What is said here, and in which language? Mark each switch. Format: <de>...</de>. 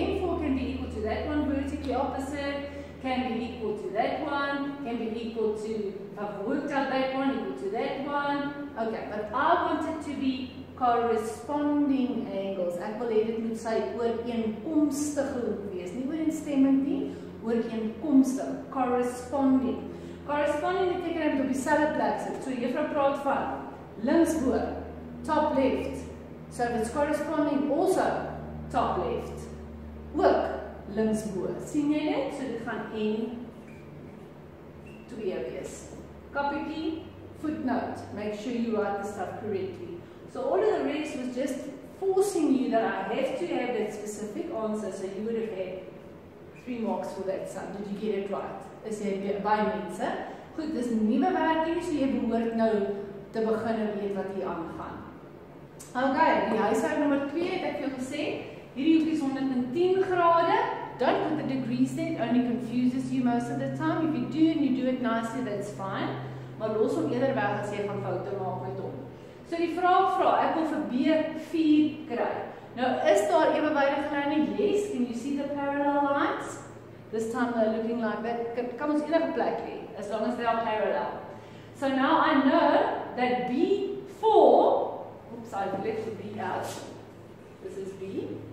<en>M4 can be equal to that one vertically opposite, can be equal to that one, can be equal to, I've worked out that one, equal to that one. Okay, but I want it to be corresponding angles.</en> <af>Ek wil hê dit moet sy ooreenkomstige hoek wees. Nie ooreenstemmend nie, ooreenkomstig. Corresponding. Corresponding beteken dat dit op dieselfde plek sit. So juffrou praat van linksbo,</af> <en>top left. So if it's corresponding also top left.</en> <af>Ook linksbo. Sien jy dit? So dit gaan N2 wees. Kappietjie, footnote.</af> <en>Make sure you write the stuff correctly. So all of the rest was just forcing you that I have to have that specific answer, so you would have had 3 marks for that sum. Did you get it right?</en> <af>Is jy baie mense? Goed, dis nuwe werk hier, so jy behoort nou te begin weet wat hier aangaan. Okay, die huishoud nommer 2 het ek vir jou gesê, hierdie hoek is 110 grade.</af> <en>Don't put the degrees there, it only confuses you most of the time. If you do and you do it nicely, that's fine.</en> <af>Maar los hom eerder weg as jy gaan foute maak met hom. So die vraag ek wil vir B4 kry. Nou is daar ewewydige lyne?</af> <en>Yes, can you see the parallel lines? This time they're looking like that.</en> <af>Kan ons enige plek lê,</af> <en>as long as they are parallel. So now I know that B4, oops, I've left the B out. This is B.</en>